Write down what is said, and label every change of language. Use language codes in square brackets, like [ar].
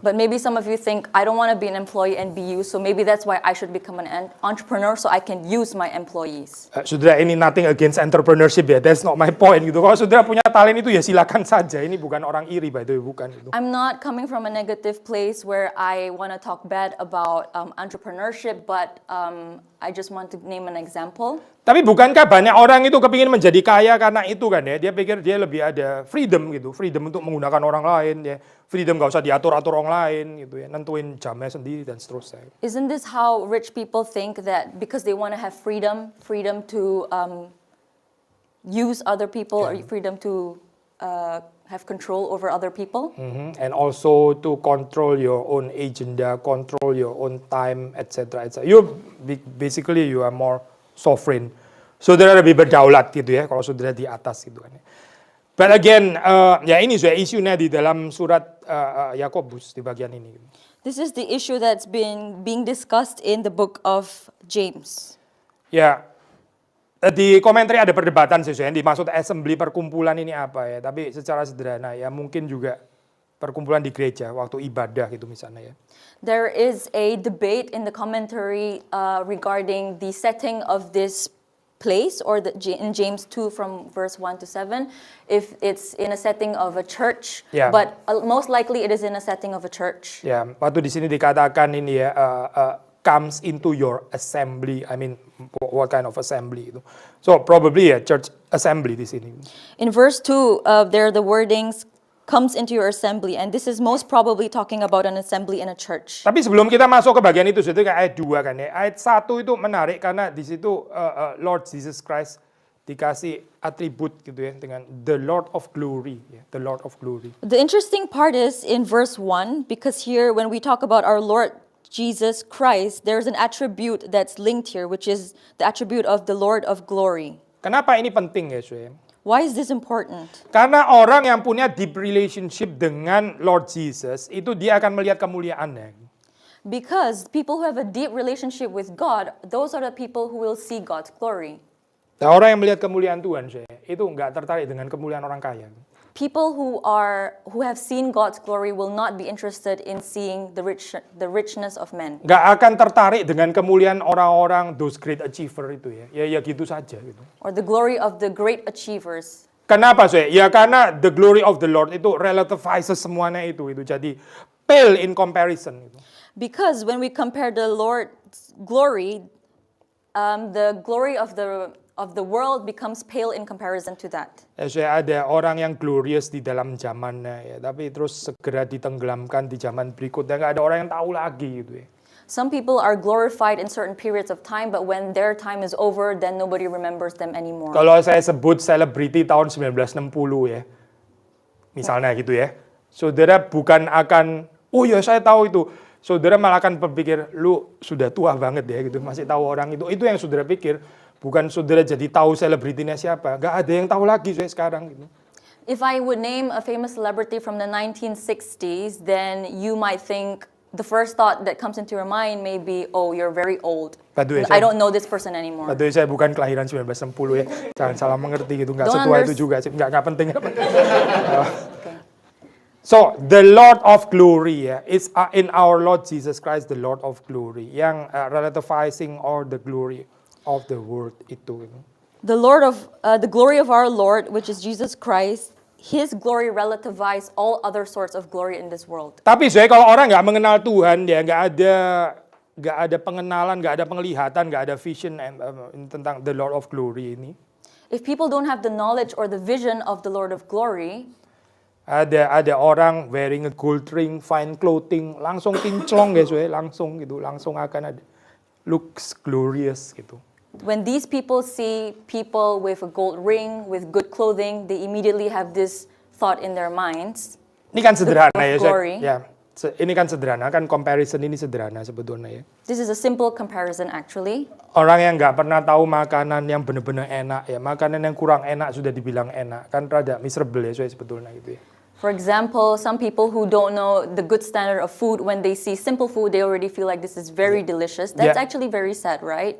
[en] But maybe some of you think, I don't want to be an employee and be used, so maybe that's why I should become an entrepreneur so I can use my employees. [id] Saudara, ini [en] nothing against entrepreneurship [id] ya, [en] that's not my point [id] gitu. Kalau saudara punya talent itu ya silakan saja. Ini bukan orang iri, [en] by the way, [id] bukan itu. [en] I'm not coming from a negative place where I want to talk bad about entrepreneurship, but I just want to name an example. Tapi bukankah banyak orang itu kepingin menjadi kaya karena itu kan ya? Dia pikir dia lebih ada freedom gitu, freedom untuk menggunakan orang lain ya, freedom gak usah diatur-atur orang lain gitu ya, nentuin jamnya sendiri dan seterusnya. Isn't this how rich people think, that because they want to have freedom to use other people, or freedom to have control over other people? And also to control your own agenda, control your own time, etc. You basically you are more sovereign. [id] Saudara lebih berdaulat gitu ya, kalau saudara di atas gitu kan. [en] But again, [id] ya ini sudah isunya di dalam surat Yakobus di bagian ini. [en] This is the issue that's being discussed in the book of James. [id] Ya, di komentar ada perdebatan sih, yang dimaksud assembly perkumpulan ini apa ya. Tapi secara sederhana ya mungkin juga perkumpulan di gereja waktu ibadah gitu misalnya ya. [en] There is a debate in the commentary regarding the setting of this place, or in James 2 from verse 1 to 7, if it's in a setting of a church, Yeah. but most likely it is in a setting of a church. [id] Ya, waktu di sini dikatakan ini ya, [en] comes into your assembly. I mean, what kind of assembly itu? So probably ya church assembly [id] di sini. [en] In verse 2, there are the wordings, comes into your assembly, and this is most probably talking about an assembly in a church. [id] Tapi sebelum kita masuk ke bagian itu ke ayat 2 kan ya. Ayat 1 itu menarik karena di situ Lord Jesus Christ dikasih atribut gitu ya dengan [en] the Lord of glory [id] ya, the Lord of glory. [en] The interesting part is in verse 1, because here when we talk about our Lord Jesus Christ, there's an attribute that's linked here, which is the attribute of the Lord of glory. [id] Kenapa ini penting ya, Sue? [en] Why is this important? [id] Karena orang yang punya [en] deep relationship [id] dengan Lord Jesus, itu dia akan melihat kemuliaannya. [en] Because people who have a deep relationship with God, those are the people who will see God's glory. [id] Nah, orang yang melihat kemuliaan Tuhan, itu nggak tertarik dengan kemuliaan orang kaya. [en] People who have seen God's glory will not be interested in seeing the richness of men. [id] Nggak akan tertarik dengan kemuliaan orang-orang [en] those great achiever [id] itu ya. Ya gitu saja gitu. [en] Or the glory of the great achievers. [id] Kenapa sih? Ya karena [en] the glory of the Lord [id] itu relativizes semuanya itu. [en] Jadi pale in comparison gitu. Because when we compare the Lord's glory, the glory of the world becomes pale in comparison to that. [id] Saya ada orang yang glorious di dalam zamannya ya, tapi terus segera ditenggelamkan di zaman berikutnya, nggak ada orang yang tahu lagi gitu ya. [en] Some people are glorified in certain periods of time, but when their time is over, then nobody remembers them anymore. [id] Kalau saya sebut selebriti tahun 1960 ya, misalnya gitu ya, saudara bukan akan, oh ya saya tahu itu, saudara malah akan berpikir, lu sudah tua banget ya gitu, masih tahu orang itu yang saudara pikir, bukan saudara jadi tahu selebritinya siapa, gak ada yang tahu lagi saya sekarang gitu. [en] If I would name a famous celebrity from the 1960s, then you might think, the first thought that comes into your mind may be, oh, you're very old. I don't know this person anymore. [id] Padahal saya bukan kelahiran 1960 ya, jangan salah mengerti gitu, nggak [en] Don't [id] setua itu juga, nggak penting. [en] So the Lord of Glory ya, is in our Lord Jesus Christ the Lord of Glory, [id] yang [en] relativizing all the glory of the world itu. The glory of our Lord, which is Jesus Christ, His glory relativizes all other sorts of glory in this world. [id] Tapi saya kalau orang nggak mengenal Tuhan, ya nggak ada pengenalan, nggak ada penglihatan, nggak ada vision tentang [en] the Lord of Glory [id] ini. [en] If people don't have the knowledge or the vision of the Lord of Glory, [id] ada orang [en] wearing a gold ring, fine clothing, [id] langsung kinclong guys, langsung akan ada [en] looks glorious gitu. when these people see people with a gold ring, with good clothing, they immediately have this thought in their minds. [id] Ini kan sederhana ya, [en] glory. [id] Ini kan sederhana, kan comparison ini sederhana sebetulnya ya. [en] This is a simple comparison actually. [id] Orang yang nggak pernah tahu makanan yang benar-benar enak ya, makanan yang kurang enak sudah dibilang enak, kan rada miserable ya sebetulnya gitu ya. [en] For example, some people who don't know the good standard of food, when they see simple food, they already feel like this is very delicious. That's actually very sad, right?